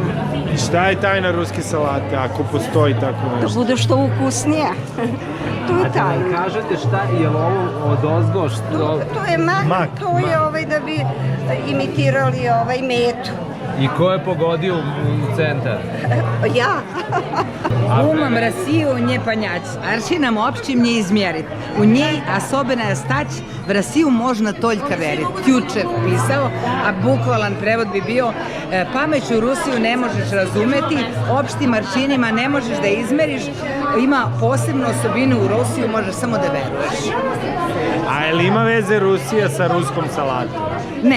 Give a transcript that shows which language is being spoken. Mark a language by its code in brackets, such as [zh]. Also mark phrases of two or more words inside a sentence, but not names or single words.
[sr] I šta je tajna ruske salate, ako postoji tako nešto? Da bude što ukusnija. To je tajna. A da kažete šta je ovo odozgo? To je mak, to je da bi imitirali metu. I ko je pogodio u centar? Ja. [ru] Умом Россию не понять, аршином общим не измерить. У ней особенная стать, в Россию можно только верить. [sr] Тючев pisao, a bukvalan prevod bi bio pameću Rusiju ne možeš razumeti, opštim aršinima ne možeš da izmeriš, ima posebnu osobinu u Rusiju, možeš samo da veruješ. A je li ima veze Rusija sa ruskom salatom? Ne.